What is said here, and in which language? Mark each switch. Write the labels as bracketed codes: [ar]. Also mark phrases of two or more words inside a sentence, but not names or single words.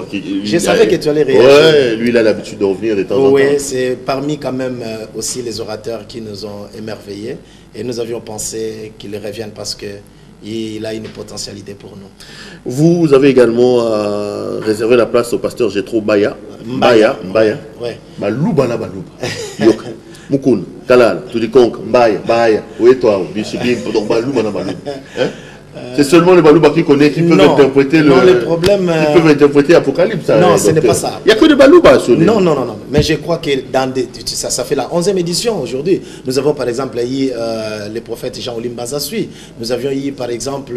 [fr] Je savais que tu allais réagir. Ouais, lui, il a l'habitude de revenir de temps en temps. Oui, c'est parmi quand même aussi les orateurs qui nous ont émerveillés. Et nous avions pensé qu'il revienne parce que il a une potentialité pour nous. Vous avez également réservé la place au pasteur Jetro Baya. Mbaya. Oui. [ln] Baluba na baluba. Yoka. [fr] Mukun, Kalal, Toudikonka, Mbaya, Baya. Oui, toi, Bishibim, donc [ln] baluba na baluba. [fr] C'est seulement les balouba qui connaissent, qui peuvent interpréter qui peuvent interpréter Apocalypse. Non, ce n'est pas ça. Il n'y a que des balouba sur les... Non. Mais je crois que ça fait la 11e édition aujourd'hui. Nous avons par exemple eu les prophètes Jean Olimba Zasui. Nous avions eu par exemple...